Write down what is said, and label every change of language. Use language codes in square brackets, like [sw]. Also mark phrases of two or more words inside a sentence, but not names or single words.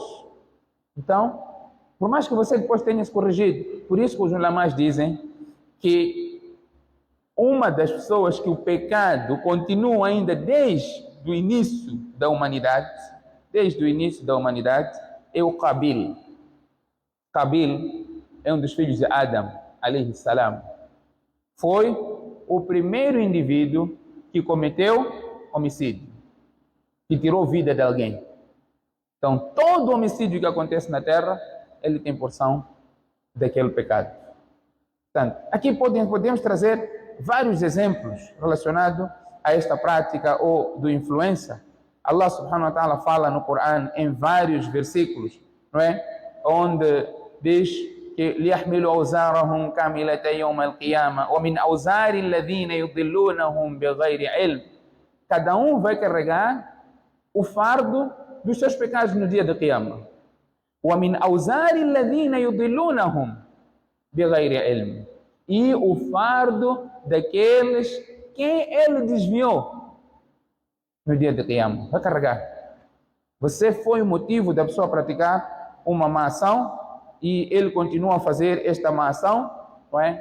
[pt] Então, por mais que você depois tenha se corrigido, por isso que os ulamás dizem que uma das pessoas que o pecado continua ainda desde o início da humanidade, é o Qabil. Qabil é um dos filhos de Adam, [ar] عليه السلام. [pt] Foi o primeiro indivíduo que cometeu homicídio, que tirou vida de alguém. Então, todo homicídio que acontece na Terra, ele tem porção daquele pecado. Portanto, aqui podemos trazer vários exemplos relacionados a esta prática ou do influência. [ar] الله سبحانه وتعالى [pt] fala no Corão em vários versículos, não é? Onde diz que [ar] ليحملوا أوزارهم كاملة يوم القيامة ومن أوزار الذين يضلونهم بغير علم. [pt] Cada um vai carregar o fardo dos seus pecados no dia da Qiyamah. [ar] ومن أوزار الذين يضلونهم بغير علم. [pt] E o fardo daqueles que ele desviou no dia da Qiyamah. Vai carregar. Você foi o motivo da pessoa praticar uma má ação e ele continua a fazer esta má ação, não é?